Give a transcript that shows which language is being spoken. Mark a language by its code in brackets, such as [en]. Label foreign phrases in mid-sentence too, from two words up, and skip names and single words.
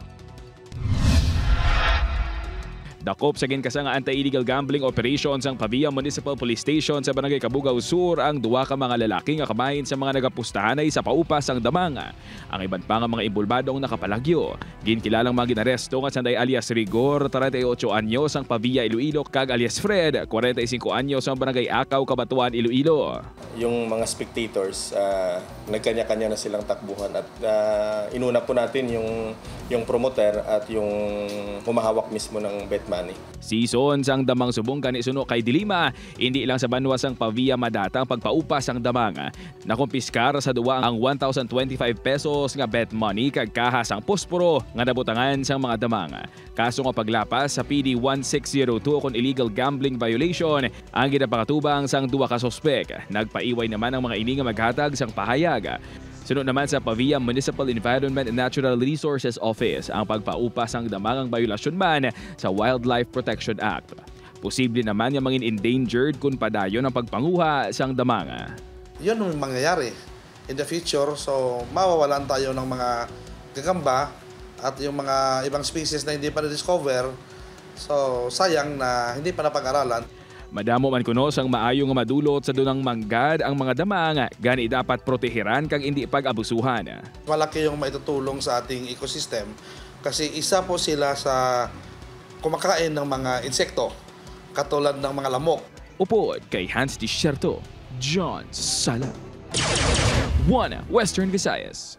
[hil] Dakop sa ginkasa nga [en] anti-illegal gambling operations [hil] ang Pavia Municipal Police Station sa Barangay Cabugao Sur ang duwa ka mga lalaki nga kabahin sa mga nagapustahanay sa paupas ang damang. Ang iban pa nga mga imbulbadong nakapalagyo. Ginkilalang mga ginaresto nga sanday alias Rigor, 38 anyos ang Pavia Iloilo, kag alias Fred, 45 anyos ang Barangay Akaw, Cabatuan, Iloilo. [tl] Yung mga spectators, nagkanya-kanya na silang takbuhan at inuna po natin yung promoter at yung humahawak mismo ng bet money. [hil] Season sang damang subong kanisuno kay Dilima, hindi lang sa banwas ang Pavia madatang pagpaupas ang damang. Nakumpiskar sa duwa ang 1,025 pesos nga [en] bet money [hil] kag kahas ang posporo nga nabutangan sang mga damang. Kaso nga paglapas sa PD 1602 kon [en] illegal gambling violation [hil] ang ginapakatubang sang duwa ka sospek. Nagpaiway naman ang mga ini nga maghatag sang pahayag. Sunod naman sa Pavia Municipal Environment and Natural Resources Office ang pagpaupas ang damangang violasyon man sa Wildlife Protection Act. Posible naman yung mga endangered kung padayon ang pagpanguha sang damanga. [tl] Yun ang mangyayari [en] in the future. [tl] So mawawalan tayo ng mga gagamba at yung mga ibang species na hindi pa na-discover. So sayang na hindi pa napag-aralan. [hil] Madamo man kuno sang maayo nga madulot sa dunang manggad ang mga damang, gani dapat proteheran kag hindi pag-abusuhan. [tl] Malaki yung maitutulong sa ating ecosystem kasi isa po sila sa kumakain ng mga insekto katulad ng mga lamok. [hil] Upod kay Hans Desierto, John Sala. 1 Western Visayas.